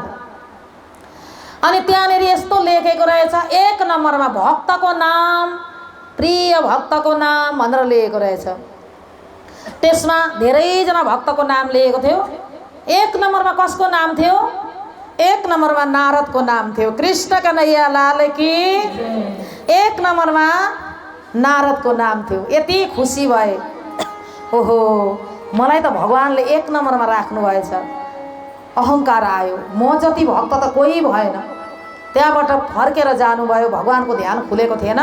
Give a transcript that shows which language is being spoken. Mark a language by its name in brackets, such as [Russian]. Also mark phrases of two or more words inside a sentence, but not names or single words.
[Nepali] अनि त्यहाँनिर यस्तो लेखेको रहेछ, 1 नम्बरमा भक्तको नाम, प्रिय भक्तको नाम भनेर लेखेको रहेछ। त्यसमा धेरैजना भक्तको नाम लेखेको थियो। 1 नम्बरमा कसको नाम थियो? 1 नम्बरमा नारदको नाम थियो। [Hindi] कृष्ण कन्हैया लाल की। [Nepali] 1 नम्बरमा नारदको नाम थियो। यति खुसी भए, ओहो मलाई त भगवानले 1 नम्बरमा राख्नु भएछ। अहङ्कार आयो, म जति भक्त त कोही भएन। त्यहाँबाट फर्केर जानुभयो। भगवानको ध्यान खुलेको थिएन।